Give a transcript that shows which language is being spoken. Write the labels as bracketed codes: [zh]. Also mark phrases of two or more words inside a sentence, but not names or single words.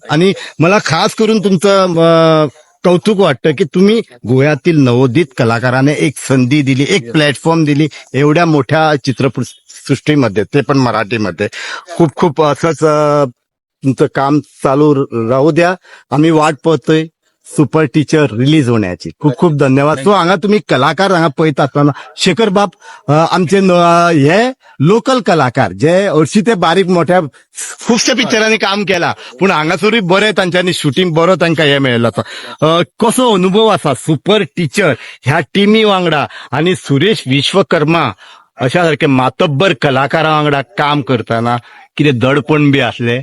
[mr] आणि मला खास करून तुमचं कौतुक वाटतं की तुम्ही गोव्यातील नवोदित कलाकाराने एक संधी दिली, एक प्लॅटफॉर्म दिली एवढ्या मोठ्या चित्रपट सृष्टीमध्ये, ते पण मराठीमध्ये. खूप खूप असंच तुमचं काम चालू राहू द्या. आम्ही वाट पाहतोय सुपर टीचर रिलीज होण्याची. खूप खूप धन्यवाद. [kok] सो हांगा तुम्ही कलाकार हांगा पळयता आसतना शेखर बाब आमचे हे लोकल कलाकार जे हरशीं ते बारीक मोठ्या खुबश्या पिक्चरांनी काम केला, पूण हांगासरूय बरें तांच्यांनी शूटिंग बरो तांकां हे मेळ्ळो. कसो अनुभव आसा सुपर टीचर ह्या टिमी वांगडा आणि सुरेश विश्वकर्मा अशा सारखे मातब्बर कलाकारा वांगडा काम करताना कितें दडपण बी आसलें?